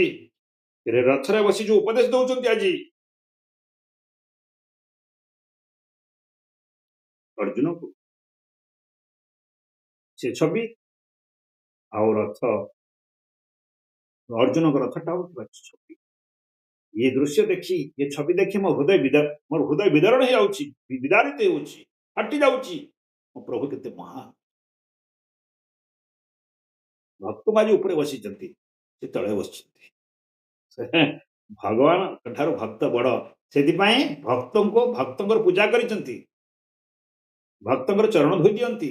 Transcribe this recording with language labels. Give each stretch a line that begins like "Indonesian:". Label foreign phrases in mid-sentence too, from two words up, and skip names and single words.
Odia: ରଥରେ ବସି ଯୋଉ ଉପଦେଶ ଦଉଛନ୍ତି ଆଜି ଅର୍ଜୁନକୁ, ସେ ଛବି ଆଉ ରଥ, ଅର୍ଜୁନଙ୍କ ରଥଟା ହଉଥିବା ଛବି, ଏ ଦୃଶ୍ୟ ଦେଖି, ଏ ଛବି ଦେଖି ମୋର ହୃଦୟ ବିଦାରଣ ହୋ ଯାଉଛି, ବିଦାରିତ ହେଉଛି, ଫାଟି ଯାଉଛି। ମୋ ପ୍ରଭୁ କେତେ ମହାନ, ଭକ୍ତମାଜି ଉପରେ ବସିଛନ୍ତି, ସେ ତଳେ ବସିଛନ୍ତି। ଭଗବାନଙ୍କ ଠାରୁ ଭକ୍ତ ବଡ଼, ସେଥିପାଇଁ ଭକ୍ତଙ୍କର ପୂଜା କରିଛନ୍ତି, ଭକ୍ତଙ୍କର ଚରଣ ଧୋଇ ଦିଅନ୍ତି।